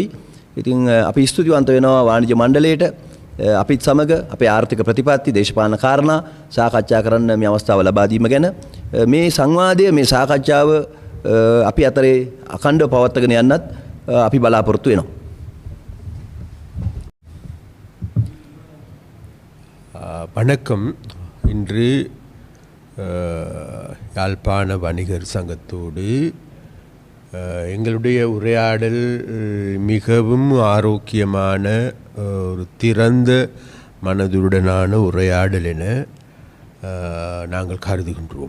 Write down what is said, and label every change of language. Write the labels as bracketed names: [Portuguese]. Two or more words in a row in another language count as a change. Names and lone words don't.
[Sinhala] ඉතින් අපි ස්තුතිවන්ත වෙනවා වාණිජ්‍ය මණ්ඩලයට. අපිත් සමග අපේ ආර්ථික ප්‍රතිපත්ති, දේශපාලන කාරණා සාකච්ඡා කරන්න මේ අවස්ථාව ලබා දීම ගැන. මේ සංවාදය, මේ සාකච්ඡාව අපි අතරේ අඛණ්ඩව පවත්වාගෙන යන්නත් අපි බලාපොරොත්තු වෙනවා. [Tamil] வணக்கம். இன்று யாழ்ப்பாண வணிகர் சங்கத்தோடு எங்களுடைய உரையாடல் மிகவும் ஆரோக்கியமான ஒரு திறந்த மனதுடனான உரையாடல் என நாங்கள் கருதுகின்றோம்.